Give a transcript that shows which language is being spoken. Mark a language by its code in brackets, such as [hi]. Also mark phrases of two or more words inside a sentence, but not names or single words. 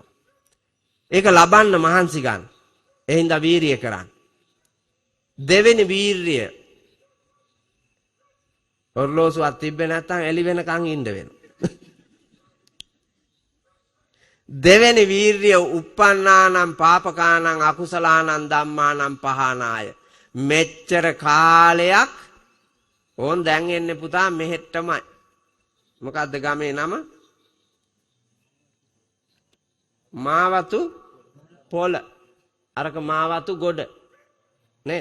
[si] ඒක ලබන්න මහන්සි ගන්න. එහෙනම් වීරිය කරන්න. දෙවෙනි වීරිය ඔර්ලෝසුවක් තිබ්බේ නැත්නම් එළි වෙනකන් ඉන්න වෙනවා. දෙවෙනි වීරිය [pi] uppannānaṁ pāpakānaṁ akusalaanaṁ dhammānaṁ pahānāය. [si] මෙච්චර කාලයක් ඕන් දැන් එන්නේ පුතා මෙහෙට්ටමයි. මොකද්ද ගමේ නම? මාවතු පොළ. අරක මාවතු ගොඩ. නේද?